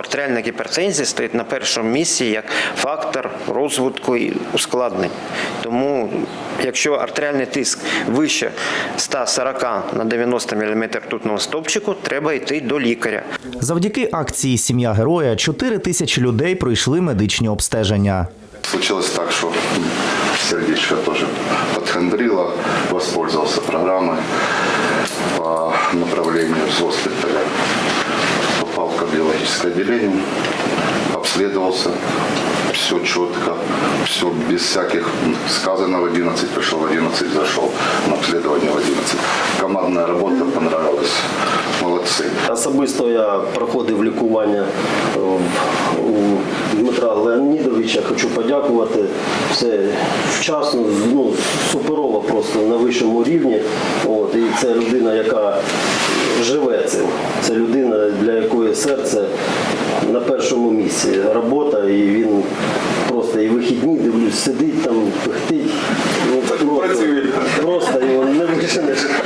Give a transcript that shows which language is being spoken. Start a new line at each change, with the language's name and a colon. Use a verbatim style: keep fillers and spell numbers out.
Ukrainian: Артеріальна гіпертензія стоїть на першому місці як фактор розвитку і ускладнень. Тому, якщо артеріальний тиск вище сто сорок на дев'яносто міліметрів ртутного стовпчику, треба йти до лікаря. Завдяки акції «Сім'я героя» чотири тисячі людей пройшли медичні обстеження.
Russian: Случилось так,
Ukrainian: що сердечко теж підхандрило, використовувався програмою
Russian: по направлению с госпиталя, попал в кардиологическое отделение, обследовался, все четко, все без всяких, сказано в одиннадцать, пришел в одиннадцать, зашел на обследование в одиннадцать. Командная работа понравилась, молодцы.
Ukrainian: Особисто я проходив лікування у Дмитра Леонідовича, хочу подякувати, все вчасно, ну, суперово просто на вищому рівні. От, і це людина, яка живе цим, це людина, для якої серце на першому місці, робота, і він просто і вихідні, дивлюсь, сидить там, пихтить, ну, просто, просто його не виженеш.